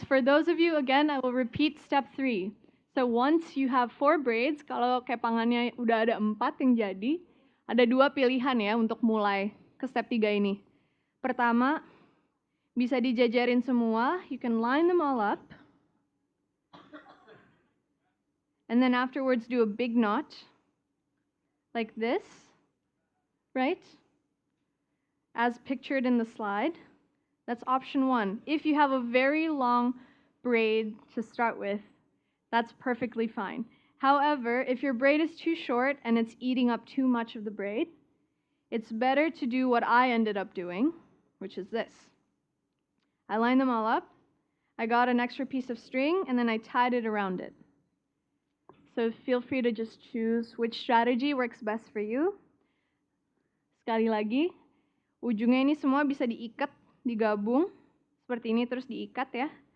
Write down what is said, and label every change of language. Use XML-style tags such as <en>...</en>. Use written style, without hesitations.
<en>For those of you, again, I will repeat step 3. So once you have 4 braids,</en> <id>kalau kepangannya udah ada 4 yang jadi, ada 2 pilihan ya untuk mulai ke step 3 ini. Pertama, bisa dijajarin semua,</id> <en>you can line them all up. And then afterwards do a big knot, like this, right? As pictured in the slide. That's option 1. If you have a very long braid to start with, that's perfectly fine. However, if your braid is too short and it's eating up too much of the braid, it's better to do what I ended up doing, which is this. I lined them all up, I got an extra piece of string, and then I tied it around it. So feel free to just choose which strategy works best for you.</en> <id>Sekali lagi, ujungnya ini semua bisa diikat, digabung, seperti ini terus diikat ya.</id>